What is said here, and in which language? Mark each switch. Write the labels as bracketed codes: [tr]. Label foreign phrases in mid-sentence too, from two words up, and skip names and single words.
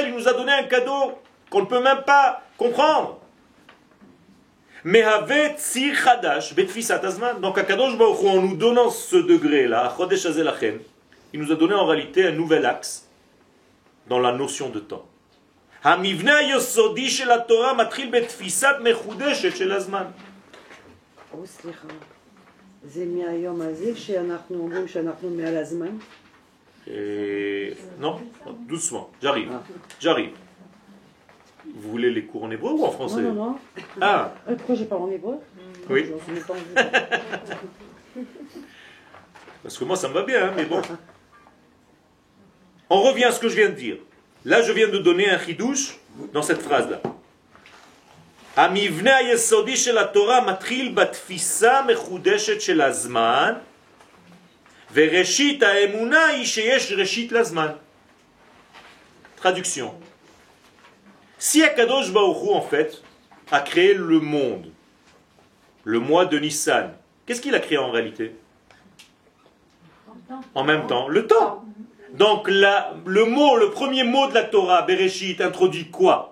[fr] Il nous a donné un cadeau qu'on ne peut même pas comprendre. [he] Mais avec ציר חדש, בתפיסת הזמן. [fr] Donc à [he] הקדוש ברוך הוא, [fr] en nous donnant ce degré-là, à [he] החודש הזה לכם, [fr] il nous a donné en réalité un nouvel axe dans la notion de temps. [he] המבנה היסודי של התורה מתחיל בתפיסת מחודשת של הזמן. סליחה, זה מהיום הזה שאנחנו אומרים שאנחנו מעל הזמן? [fr] Non, doucement, j'arrive. Vous voulez les cours en hébreu ou en français? Non. Ah. Pourquoi j'ai pas en hébreu? Oui. Parce que moi ça me va bien, hein, mais bon. On revient à ce que je viens de dire. Là, je viens de donner un chidouche dans cette phrase-là. [he] המבנה היסודי של התורה מתחיל בתפיסה מחודשת של הזמן, וראשית האמונה היא שיש ראשית לזמן. [fr] Traduction. Si Akadosh Baruch Hu, en fait, a créé le monde, le mois de Nissan, qu'est-ce qu'il a créé en réalité? En même temps, le temps. Donc le premier mot de la Torah, Bereshit, introduit quoi?